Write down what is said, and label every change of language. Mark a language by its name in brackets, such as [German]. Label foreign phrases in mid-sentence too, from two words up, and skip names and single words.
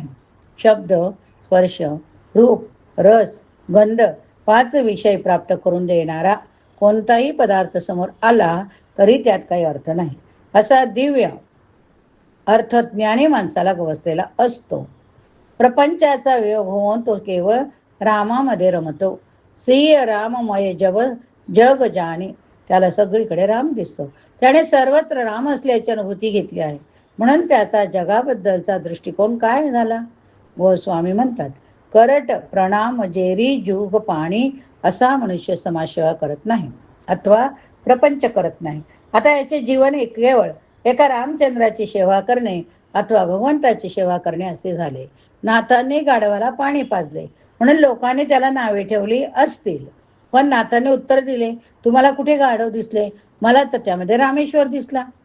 [Marathi] शब्द, स्पर्श, रूप, रस, गंध 5 विषय प्राप्त करून देणारा कोणताही पदार्थ समोर आला तरी त्यात काही अर्थ नाही, असा दिव्य अर्थ ज्ञानी माणसाला गवसलेला असतो. प्रपंचाचा वियोग होऊन तो केवळ रामामध्ये रमतो. [Awadhi] सिय राममय जग जाणे. [Marathi] त्याला सगळीकडे राम दिसतो. त्याने सर्वत्र राम असल्याची अनुभूती घेतली आहे, म्हणून त्याचा जगाबद्दलचा दृष्टिकोन काय झाला. गोस्वामी म्हणतात, [Awadhi] करट प्रणाम जेरी जुग पाणी. [Marathi] असा मनुष्य समाजसेवा करत नाही अथवा प्रपंच करत नाही. आता याचे जीवन केवळ एका रामचंद्राची सेवा करणे अथवा भगवंताची सेवा करणे असे झाले. नाथांनी गाढवाला पाणी पाजले म्हणून लोकांनी त्याला नावे ठेवली असतील, पण नाथांनी उत्तर दिले, तुम्हाला कुठे गाढव दिसले, मला त्यामध्ये रामेश्वर दिसला.